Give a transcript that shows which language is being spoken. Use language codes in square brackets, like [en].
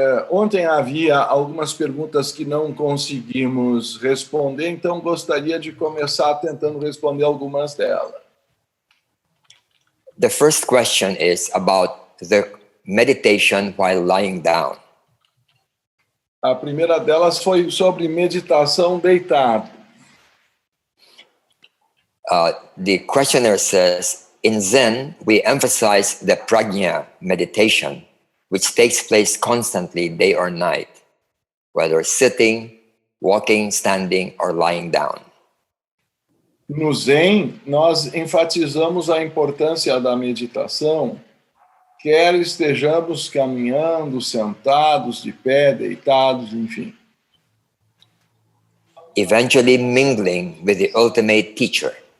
[pt] Ontem havia algumas perguntas que não conseguimos responder, então gostaria de começar tentando responder algumas delas. [en] The first question is about the meditation while lying down. [pt] A primeira delas foi sobre meditação deitado. [en] The questioner says, in Zen, we emphasize the prajna meditation, which takes place constantly day or night, whether sitting, walking, standing, or lying down. [pt] No Zen, nós enfatizamos a importância da meditação, quer estejamos caminhando, sentados, de pé, deitados, enfim. [en] Eventually mingling with the ultimate teacher.